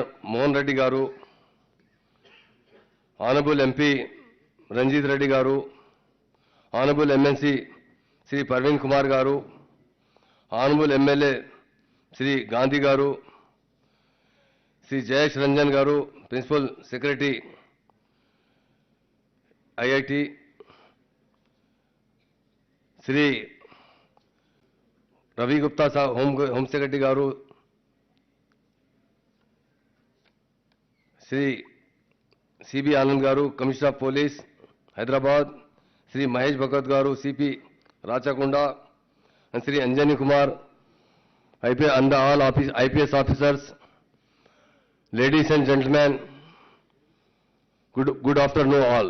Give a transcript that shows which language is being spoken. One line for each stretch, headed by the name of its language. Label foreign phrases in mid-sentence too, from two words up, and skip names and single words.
English: Mohan Reddy Garu, Honorable MP Ranjit Reddy Garu, Honorable MNC Shri Parveen Kumar Garu, Honorable MLA Shri Gandhi Garu, Shri Jayesh Ranjan Garu, Principal Secretary IIT, Shri Ravi Gupta Sahab, Home Secretary Garu, Shri C.B. Anand Garu, Commissioner of Police, Hyderabad, Shri Mahesh Bhagat Garu, CP, Rachakunda, and Shri Anjani Kumar, and all IPS officers, ladies and gentlemen, good afternoon all.